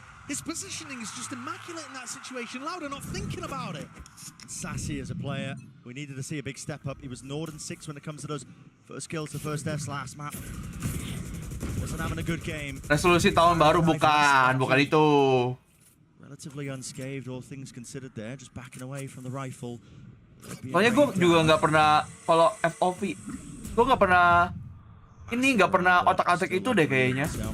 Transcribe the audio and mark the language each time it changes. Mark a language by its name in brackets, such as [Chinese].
[English] His positioning is just immaculate in that situation. Lauda not thinking about it. Sassy as a player, we needed to see a big step up. He was Norden 6 when it comes to those first kills, the first deaths last map. Wasn't having a good game. [Indonesian] Resolusi tahun baru bukan itu. [English] Relatively unscathed, all things considered there, just backing away from the rifle. [Indonesian] Soalnya gue juga nggak pernah kalau FOV, gue nggak pernah otak-atik itu deh kayaknya.